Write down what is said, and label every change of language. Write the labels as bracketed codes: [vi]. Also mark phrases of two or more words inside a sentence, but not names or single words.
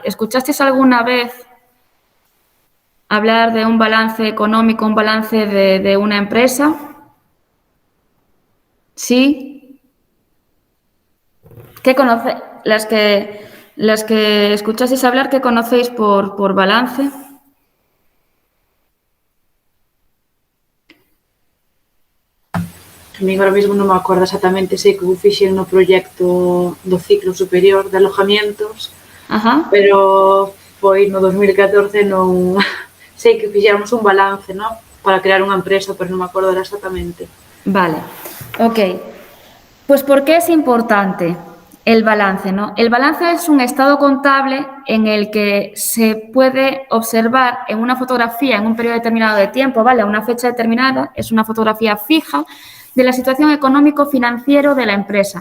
[es] ¿Escuchasteis alguna vez hablar de un balance económico, un balance de una empresa? ¿Sí? ¿Qué conoce? Las que escuchasteis hablar, ¿qué conocéis por balance? [gl] A mí ahora mismo non me acordo exactamente, sei que o fixen no proxecto do ciclo superior de alojamientos, Ajá. pero foi no 2014 non sei que fixéramos un balance, ¿no? Para crear unha empresa, pero non me acordo exactamente. [es] Vale, ok. Pues ¿por qué es importante el balance, ¿no? El balance es un estado contable en el que se puede observar en una fotografía en un periodo determinado de tiempo, ¿vale? A una fecha determinada, es una fotografía fija de la situación económico-financiero de la empresa.